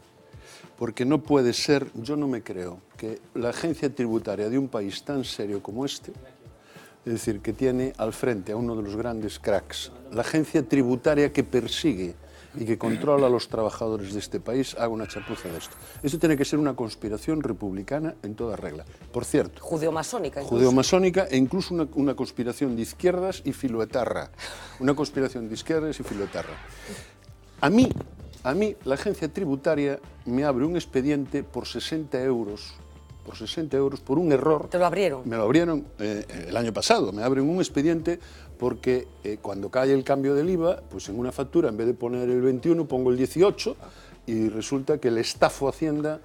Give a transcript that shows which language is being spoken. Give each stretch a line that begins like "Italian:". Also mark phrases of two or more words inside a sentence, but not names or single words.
Spanish: Porque no puede ser, yo no me creo, que la agencia tributaria de un país tan serio como este, es decir, que tiene al frente a uno de los grandes cracks, la agencia tributaria que persigue y que controla a los trabajadores de este país haga una chapuza de esto. Esto tiene que ser una conspiración republicana en toda regla. Por cierto, judeomasónica. Judeomasónica e incluso una conspiración de izquierdas y filoetarra. Una conspiración de izquierdas y filoetarra. A mí, la agencia tributaria me abre un expediente por 60 euros. Por 60 euros, por un error. ¿Te lo abrieron? Me lo abrieron el año pasado. Me abren un expediente porque cuando cae el cambio del IVA, pues en una factura, en vez de poner el 21, pongo el 18 y resulta que le estafo a Hacienda.